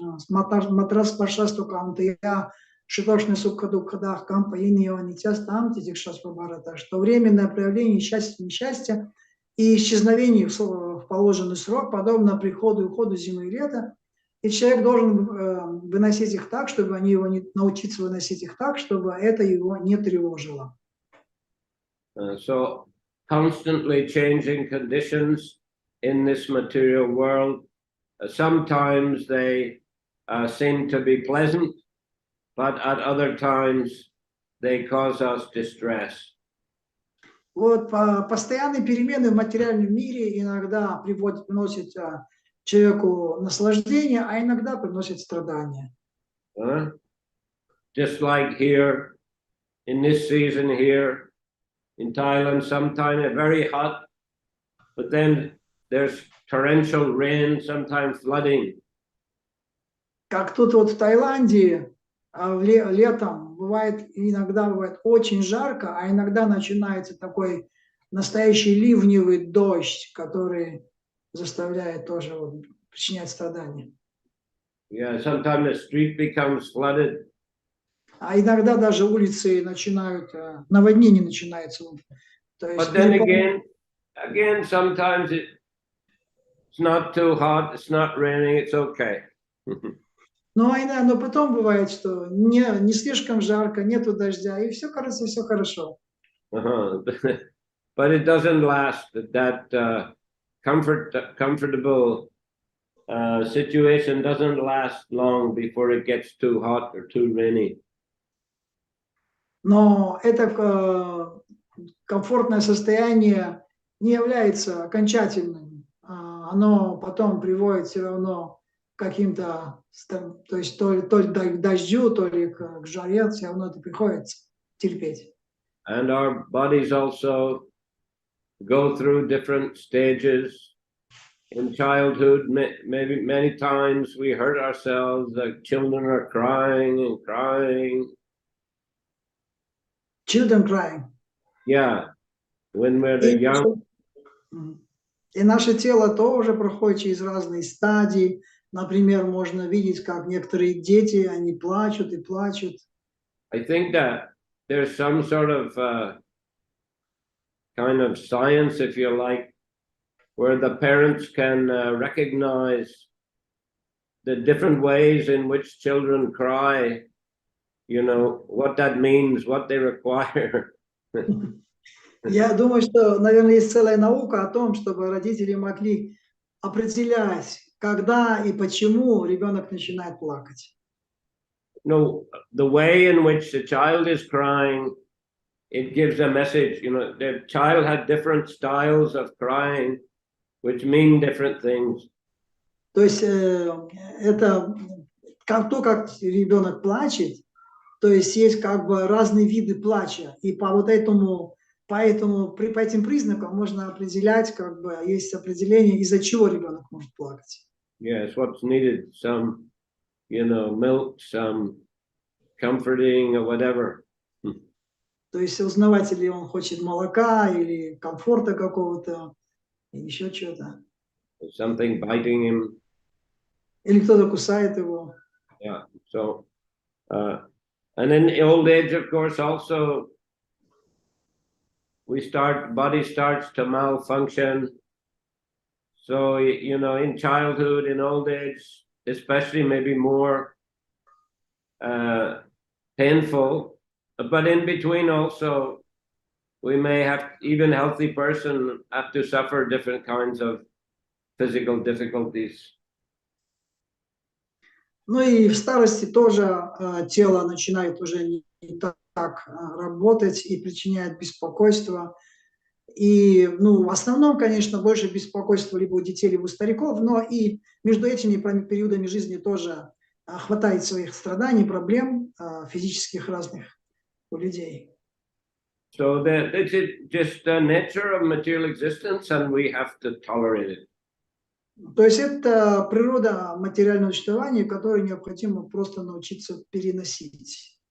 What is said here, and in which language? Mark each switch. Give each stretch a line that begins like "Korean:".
Sanskrit: матрас паршасту кантая, шитошный сукхадукхадах кампа иньонитяс там титикшаспабарата,
Russian: что временное проявление счастья, несчастья и исчезновение в положенный срок, подобно приходу и уходу зимы и лета, и человек должен выносить их так, чтобы они его не научиться выносить их так, чтобы это его не тревожило.
English: So constantly changing conditions in this material world. Sometimes they seem to be pleasant, but at other times they cause us distress.
Russian: Вот постоянные перемены в материальном мире иногда приносят человеку наслаждение, а иногда приносят страдания.
English: Just like here, in this season here, in Thailand, sometimes very hot, but then there's torrential rain, sometimes flooding.
Russian: Как тут вот в Таиланде летом иногда бывает очень жарко, а иногда начинается такой настоящий ливневый дождь, который заставляет тоже причинять страдания.
English: Yeah, sometimes the street becomes flooded.
Russian: А иногда даже улицы начинают, наводнение начинается. То есть,
English: but then again, sometimes it's not too hot, it's not raining, it's okay.
Russian: Но потом бывает, что не слишком жарко, нету дождя, и все, кажется, все хорошо.
English: But it doesn't last. That comfortable situation doesn't last long before it gets too hot or too rainy.
Russian: Но это комфортное состояние не является окончательным. Оно потом приводит все равно к каким-то, то есть то ли к дождю, то ли к жаре, все равно это приходится терпеть.
English: And our bodies also go through different stages. In childhood, maybe many times we hurt ourselves, the children are crying and crying. Children crying. Yeah, when we're young.
Russian: И наше тело тоже проходит через разные стадии. Например, можно видеть, как некоторые дети, они плачут и плачут.
English: I think that there's some sort of kind of science, if you like, where the parents can recognize the different ways in which children cry, you know, what that means, what they require.
Russian: Я думаю, что, наверное, есть целая наука о том, чтобы родители могли определять, когда и почему ребенок начинает плакать.
English: No, the way in which the child is crying, it gives a message. You know, the child had different styles of crying, which mean different things.
Russian: То есть это как ребенок плачет, то есть есть как бы разные виды плача, и поэтому по этим признакам можно определять, как бы есть определение, из-за чего ребенок может плакать.
English: Yes, what's needed, some, you know, milk, some comforting or whatever.
Russian: То есть узнавать, или он хочет молока, или комфорта какого-то, или еще чего-то.
English: Something biting him.
Russian: Или кто-то кусает его.
English: Yeah, so, and in old age, of course, also, body starts to malfunction. So, you know, in childhood, in old age, especially maybe more painful, but in between also, we may have, even healthy person have to suffer different kinds of physical difficulties.
Russian: Ну и в старости тоже тело начинает уже не так работать и причиняет беспокойство. И, ну, в основном, конечно, больше беспокойства либо у детей, либо у стариков, но и между этими периодами жизни тоже хватает своих страданий, проблем физических разных у людей.
English: So that it's just the nature of material existence, and we have to tolerate it.
Russian: То есть это природа материального существования, которую необходимо просто научиться переносить.